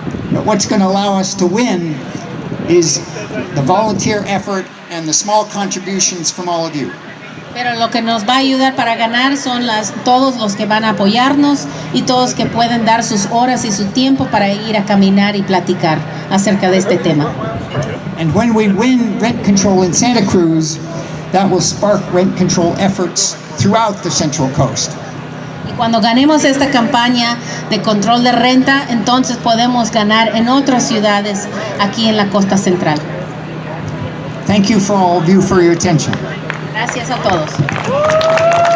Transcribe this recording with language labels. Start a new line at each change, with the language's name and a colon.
English: But what's going to allow us to win is the volunteer effort and the small contributions from all of you.
Spanish: Pero lo que nos va a ayudar para ganar son todos los que van a apoyarnos y todos que pueden dar sus horas y su tiempo para ir a caminar y platicar. acerca de este tema.
English: And when we win rent control in Santa Cruz, that will spark rent control efforts throughout the Central Coast.
Spanish: Y cuando ganemos esta campaña de control de renta, entonces podemos ganar en otras ciudades aquí en la costa central.
English: Thank you for all of you for your attention.
Spanish: Gracias a todos.